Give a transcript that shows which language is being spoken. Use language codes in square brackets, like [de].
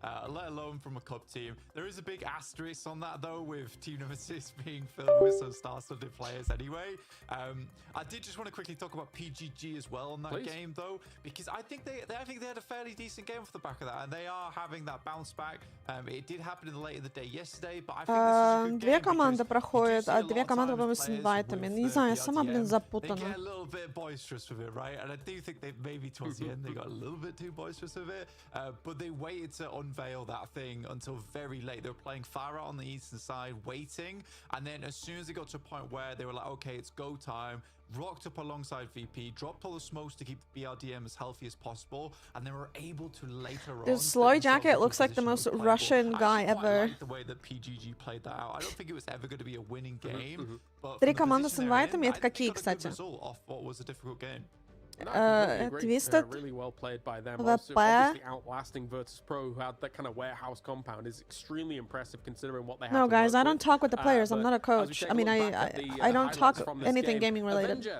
[en] Let alone from a cup team. There is a big asterisk on that though, with Team Nemesis being filled with some star-studded players anyway. I did just want to quickly talk about PGG as well on that game though, because I think they had a fairly decent game off the back of that, and they are having that bounce back. It did happen in the late of the day yesterday, but I think this is a good game. [ru] Две команды проходят, а две команды, по-моему, с инвайтами. Не знаю, сама, запутана. [en] They get a little bit boisterous with it, right? And I do think they maybe towards the end they got a little bit too boisterous with it, but they waited to unveil that thing until very late. They were playing Farah on the eastern side, waiting, and then as soon as they got to a point where they were like, okay, it's go time, rocked up alongside VP, dropped all the smokes to keep BRDM as healthy as possible, and they were able to later on. This Sloy Jacket looks like the most Russian guy ever. I like the way that PGG played that out. I don't think it was ever going to be a winning game. [ru] Три команды с инвайтами, это какие, кстати? [en] Off what was a difficult game. Really well played by them. Obviously outlasting Virtus Pro, who had that kind of warehouse compound, is extremely impressive considering what they have. No, guys, I don't talk with the players. I'm not a coach. I mean, I don't talk anything gaming related.